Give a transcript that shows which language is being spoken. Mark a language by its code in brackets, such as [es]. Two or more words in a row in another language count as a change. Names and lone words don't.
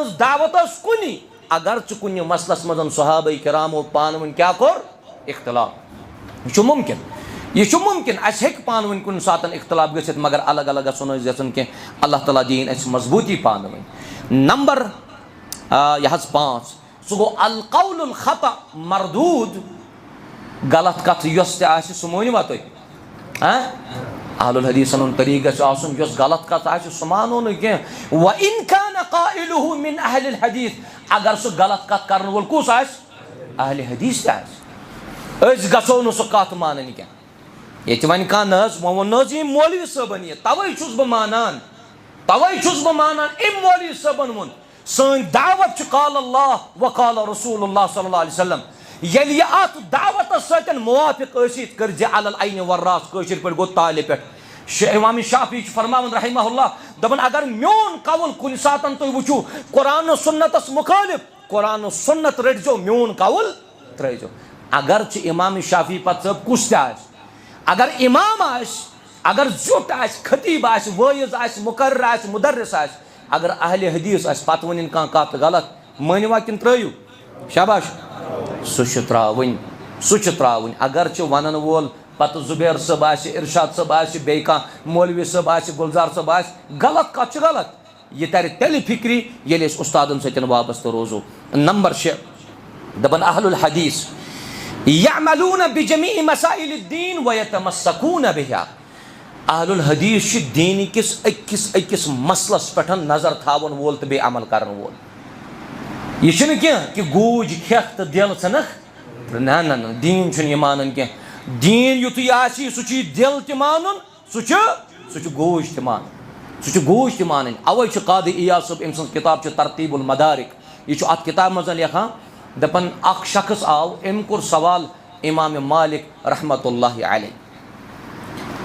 [ks] दावत कुनी अगर च कुन मसलस मजन सहाबाए किरामो पान वन क्या कोर इख्तिलाफ यह मुमकिन अस हेक पान वन कुन सातन इख्तिलाफ गसित मगर अलग अलग गसन के अल्लाह ताला दीन अस मजबूती पान वन नंबर यह 5 सह गो [ar] القول الخطأ مردود [ks] गलत कथ यस सह मोनवा तुम अहलुल हदीसन तरीक गस गलत कथ सह मानो न कह [ar] وإن كان قائله من أهل الحديث [ks] अगर सह गलत कथ करन वोल कुस अहले हदीस अस गसो न सह कथ मानन क्या ये वन कह वो ये मौलवी सबन ये तवे बह मानान मौलवी सबन वोन सन दावत [ar] قال الله وقال رسول الله صلى الله عليه وسلم [ks] येल ये अत दावत सतन मुवाफिक असित कर जे [ar] على العين والرأس [ks] कशिर पे गो ताले पे इमाम शाफी फरमावन रहमहुल्लाह दबन अगर म्योन कौल कुन सातन तुम वुचू कुरान सुन्नतस मुखालिफ कुरान सुन्नत रटजो म्योन कौल त्रजो अगर च इमाम शाफी पत सब कुछ अगर इमाम अगर जुट खतीब वाइज मुकर्र मुदर्रिस अगर अहले हदीस पत वन कह कत गलत मनवा किन त्रयू शाबाश सह त्रावन अगर वन वोल पत जुबैर सब इरशाद सब बे मौलवी सब गुलजार सब गलत कत गलत यह तर तेल फिक्री ये उस्तादन सतन वाबस्त रोजो नंबर 6 दपन [ar] أهل الحديث يعملون بجميع مسائل الدين ويتمسكون بها. [ks] अहलुल हदीस दीन किस अकिस मसलस पे नजर थावन वोल तो बे अमल करन वोल। यह कि गूज खेख तो दिल षनख ना ना ना दीन यह मान कह। दीन युत आसी सह दिल त मान सह गूज त मान सह गूज त मान। अवे कादी इयाज साहब अम सज किताब तरतीबुल मदारिक यह अत किताब मज लिखान दपन अख शख्स आव अम कोर सवाल इमाम मालिक [ar] رحمة الله عليه.